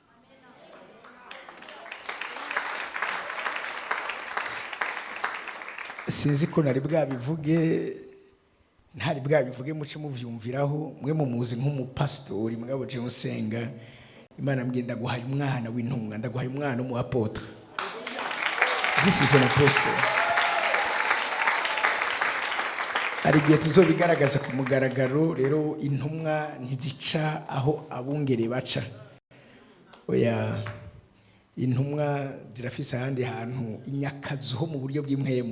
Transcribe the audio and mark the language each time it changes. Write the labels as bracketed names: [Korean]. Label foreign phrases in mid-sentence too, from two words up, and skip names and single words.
[Rundi] Sinzi ko nari bwabivuge, ntari bwabivuge muce muvyumviraho. Mwe mumuzi nk'umupastori, mugabo je usenga Imana mbwiye ndaguhaye umwana w'intumwa, ndaguhaye umwana mu apotre. [English] This is an apostle. [Rundi] Ari gihe tuzobigaragaza ku mugaragaro. Rero intumwa ntizica aho abungere baca. Oya, intumwa zirafise ahandi hantu, inyakazi ho mu buryo bw'imwemu.